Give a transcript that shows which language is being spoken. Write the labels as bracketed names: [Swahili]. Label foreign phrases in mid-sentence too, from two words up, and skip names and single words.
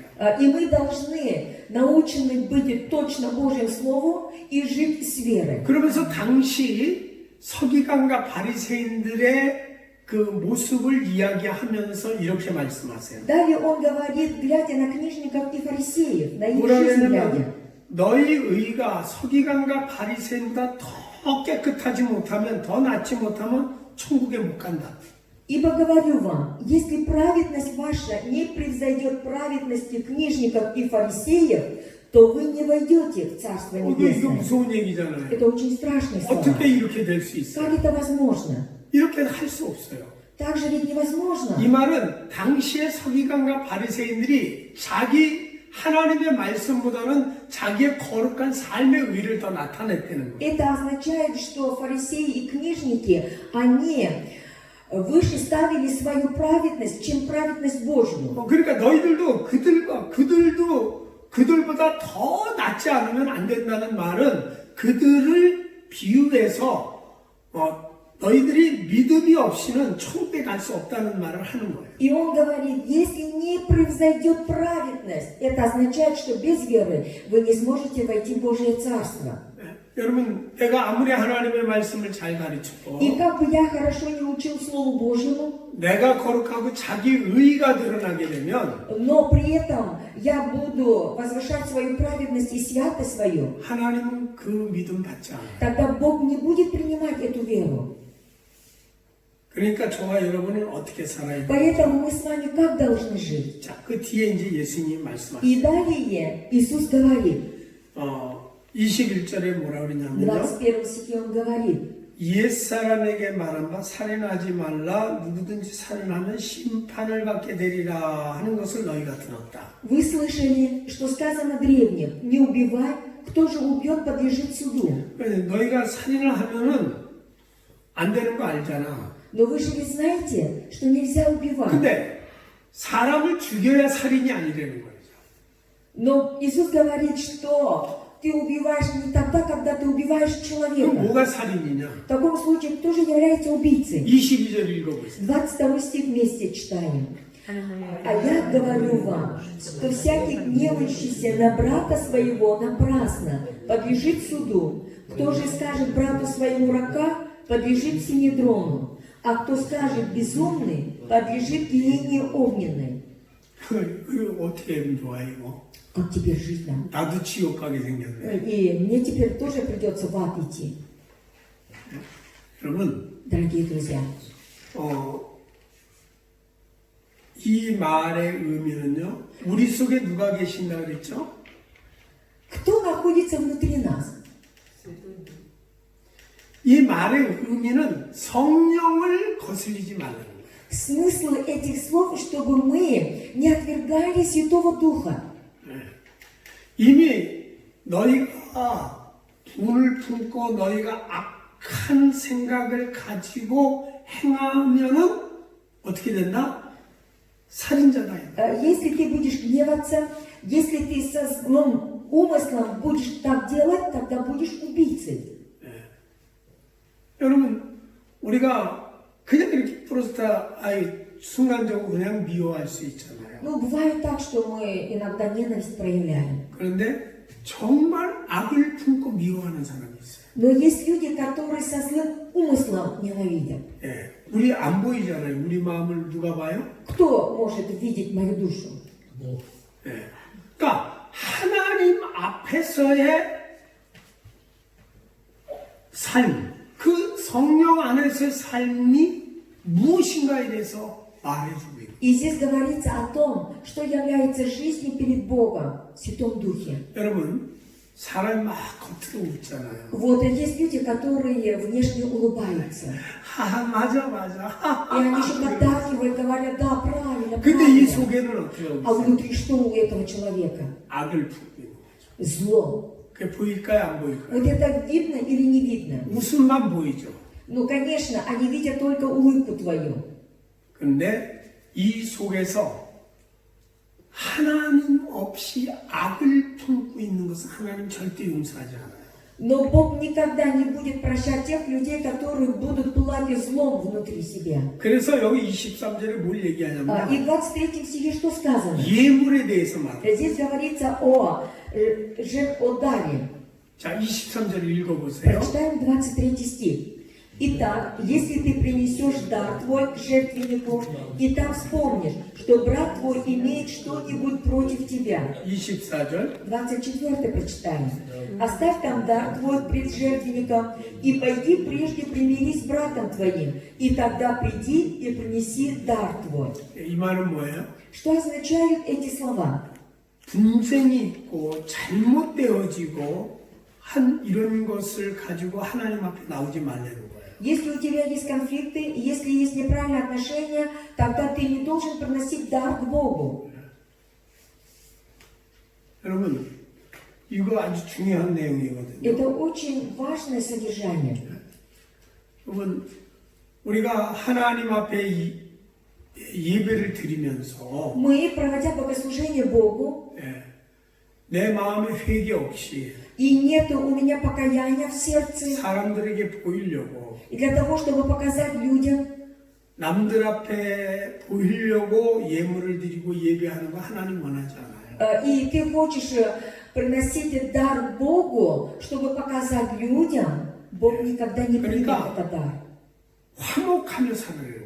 [Russian] И мы должны научены быть точно Божьим Слову и жить с верой. [Korean] 그러면서 당시 서기관과 바리새인들의 그 모습을 이야기하면서 이렇게 말씀하세요. [Russian] Далее он говорит, глядя на книжников и фарисеев, на их [Korean] 뭐라 [Russian] жизнь глядя. [Korean] 그러냐면 너희 의가 서기관과 바리새인보다 더 깨끗하지 못하면 더 낫지 못하면 천국에 못 간다. [Russian] Ибо говорю вам, если праведность ваша не превзойдет праведности книжников и фарисеев, то вы не войдете в Царство [Korean] 이거 [Russian] Небесное. [Korean] 무서운 얘기잖아요. [Russian] Это очень страшные слова. [Korean] 어떻게 이렇게 될 수 있어요? [Russian] Как это возможно? [Korean] 이렇게 할 수 없어요. [Russian] Так же ведь невозможно. [Korean] 이 말은 당시의 서기관과 바리새인들이 자기 하나님의 말씀보다는 자기의 거룩한 삶의 의를 더 나타냈다는 거예요. [Russian] Это означает, что фарисеи и книжники, они выше ставили свою праведность, чем праведность Божью. [Korean] 그러니까 너희들도 그들보다 더 낫지 않으면 안 된다는 말은 그들을 비유해서 너희들이 믿음이 없이는 천국에 갈 수 없다는 말을 하는 거예요. [Russian] И он говорит, если не превзойдет праведность, это означает, что без веры вы не сможете войти в Божье Царство. [Korean] 여러분, 내가 아무리 하나님의 말씀을 잘 가르쳐도 [Russian] И как бы я хорошо не учил Слову Божьему, [Korean] 내가 거룩하고 자기 의가 드러나게 되면 [Russian] но при этом я буду возвышать свою праведность и святость свою, [Korean] 하나님은 그 믿음 받지 않아요. [Russian] тогда Бог не будет принимать эту веру. [Korean] 그러니까 저와 여러분은 어떻게 살아야 돼요? [Russian] Поэтому мы с вами как должны жить? [Korean] 자, 그 뒤에 이제 예수님이 말씀하시죠. [Russian] И далее Иисус говорит, [Korean] 21절에 뭐라 [Russian] в [Korean] 그러냐면요. [Russian] 21 стихе Он говорит, [Korean] 옛사람에게 말한 바 살인하지 말라 누구든지 살인하면 심판을 받게 되리라 하는 것을 너희가 들었다. [Russian] вы слышали, что сказано древним, не убивай, кто же убьет, подлежит суду. [Korean] 너희가 살인을 하면은 안 되는 거 알잖아. [Russian] Но вы же ведь знаете, что нельзя убивать. [Korean] 근데 사람을 죽여야 살인이 아니라는 거죠. [Russian] Но Иисус говорит, что ты убиваешь не тогда, когда ты убиваешь [Korean] 그럼 [Russian] человека. [Korean] 뭐가 살인이냐? [Russian] В таком случае, кто же является убийцей? [Korean] 22절 읽어보세요. [Russian] 22 стих вместе читаем. А я говорю вам, что всякий гневающийся на брата своего напрасно подлежит суду. Кто же скажет брату своему рака, подлежит синедрону. А кто скажет безумный, подлежит гиене огненной. [Korean] 이거 어떻게 하면 좋아 이거? [Russian] Как теперь жить нам? [Korean] 나도 지옥 가게 생겼네. [Russian] И мне теперь тоже придется в ад идти. [Korean] 여러분, [Russian] Дорогие друзья, [Korean] 이 말의 의미는요. 우리 속에 누가 계신다 그랬죠? [Russian] кто находится внутри нас? [Korean] 이 말의 의미는 성령을 거슬리지 말라는 거예요. [Russian] Смысл этих слов, чтобы мы не отвергали Святого Духа. [Korean] 이미 너희가 돈을 품고 너희가 악한 생각을 가지고 행하면은 어떻게 된다? 살인자다. [Russian] Если ты будешь гневаться, если ты со злым умыслом будешь так делать, тогда будешь убийцей. [Korean] 여러분, 우리가 그냥 이렇게 프로스타 순간적으로 그냥 미워할 수 있잖아요. [Russian] Ну, бывает так, что мы иногда ненависть проявляем. [Korean] 그런데 정말 악을 품고 미워하는 사람이 있어요. [Russian] Но есть люди, которые со злым умыслом ненавидят. [Korean] 예, 우리 안 보이잖아요. 우리 마음을 누가 봐요? [Russian] Кто может видеть мою душу? [Korean] 예. 그러니까 하나님 앞에서의 삶, 그 성령 안에서의 삶이 무엇인가에 대해서 말해주고 있어요. [Russian] И здесь говорится о том, что является жизнью перед Богом в Святом Духе. [Korean] 여러분, 사람이 막 겉으로 웃잖아요. [Russian] Вот, и есть люди, которые внешне улыбаются. [Korean] 하하, 맞아, 맞아. [Russian] И они еще поддакивают, говорят, да, правильно, [Korean] 근데 이 [Russian] правильно. [Korean] 속에는 어떻게 하고 [Russian] А [Korean] 있어요? [Russian] внутри что у этого человека? [Korean] 악을 품고 있는 거죠. [Russian] Зло. [Korean] 그게 보일까요, 안 보일까요? [Russian] Вот это видно или не видно? [Korean] 웃음만 보이죠. [Russian] Ну, конечно, они видят только улыбку твою. [Korean] 그런데 이 속에서 하나님 없이 악을 품고 있는 것은 하나님 절대 용서하지 않아요. [Russian] Но Бог никогда не будет прощать тех людей, которые будут пылать злом внутри себя. [Korean] 그래서 여기 23절에 뭘 [Russian] И [Korean] 얘기하냐면 [Russian] в 23 стихе что сказано? [Korean] 예물에 대해서 말해요. [Russian] Здесь говорится о даре. [Korean] 자, 23절 읽어보세요. [Russian] Прочитаем 23 стих. Итак, если ты принесешь дар твой к жертвеннику, и там вспомнишь, что брат твой имеет что-нибудь против тебя. [Korean] 24절. [Russian] 24 прочитаем. Оставь там дар твой пред жертвенником, и пойди прежде примирись с братом твоим, и тогда приди и принеси дар твой. [Korean] 이 말은 뭐예요? [Russian] Что означают эти слова? [Korean] 분쟁이 있고 잘못되어지고 한 이런 것을 가지고 하나님 앞에 나오지 말라는 거예요. [Russian] Если у тебя есть конфликты, если есть неправильные отношения, тогда ты не должен приносить дар к Богу. [Korean] 여러분, 이거 아주 중요한 내용이거든요. [Russian] Это очень важное содержание. [Korean] 여러분, 우리가 하나님 앞에 예배를 드리면서 [Russian] Мы, проводя богослужение Богу, [Korean] 내 마음에 회개 없이 [Russian] и нет у меня покаяния в сердце, [Korean] 사람들에게 보이려고 [Russian] и для того, чтобы показать людям, [Korean] 남들 앞에 보이려고 예물을 드리고 예배하는 거 하나님 원하지 않아요. [Russian] и ты хочешь приносить дар Богу, чтобы показать людям, Бог никогда не примет этот дар. [Korean] 화목하며 살아야 거야.